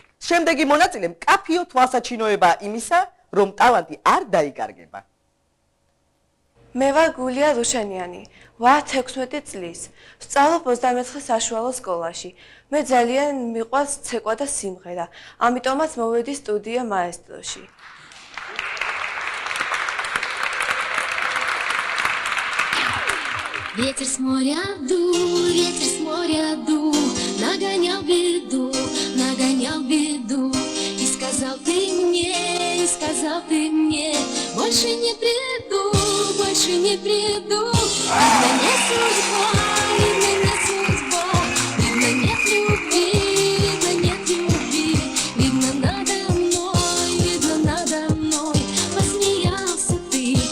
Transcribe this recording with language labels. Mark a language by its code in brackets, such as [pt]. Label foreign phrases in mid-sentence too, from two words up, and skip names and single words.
[ka] შემდეგი მონაწილე მკაფიო თვალსაჩინოება იმისა, რომ ტალანტი არ დაიკარგება. მე ვარ გულია რუშენიანი, ვარ 16 წლის. ვსწავლობ 24 საშუალო სკოლაში. მე ძალიან მიყვარს ცეკვა და სიმღერა, ამიტომაც მოვედი სტუდია მაესტროში. [ru] Ветер с моря ду, нагонял беду, и сказал ты мне, больше не приду, видно не судьба, видно нет любви, видно надо мной, посмеялся ты.